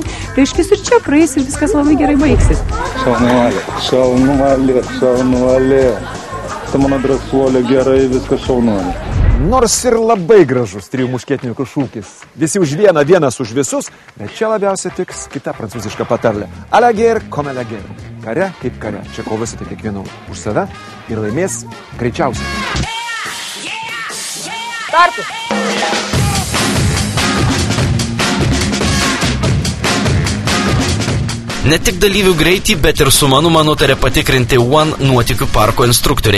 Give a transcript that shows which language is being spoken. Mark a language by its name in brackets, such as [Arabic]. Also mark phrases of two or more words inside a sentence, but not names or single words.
[Lithuanian] Reiškis ir čia praeis ir viskas labai gerai baigsis. Šaunuolė, šaunuolė, šaunuolė. Tai mano drąsuolė, gerai, viskas šaunuolė. Nors ir labai gražus trijų muškietininkų šūkis. Visi už vieną, vienas už visus, bet čia labiausiai tiks kita prancūziška patarlė. [French] A la guerre comme la guerre. [Lithuanian] Kare kaip kare. Čia kovosite kiekvienu už save ir laimės greičiausiai. Startus! Ne tik dalyvių greitį, bet ir sumanumą nutarė patikrinti One nuotykių parko instruktoriai.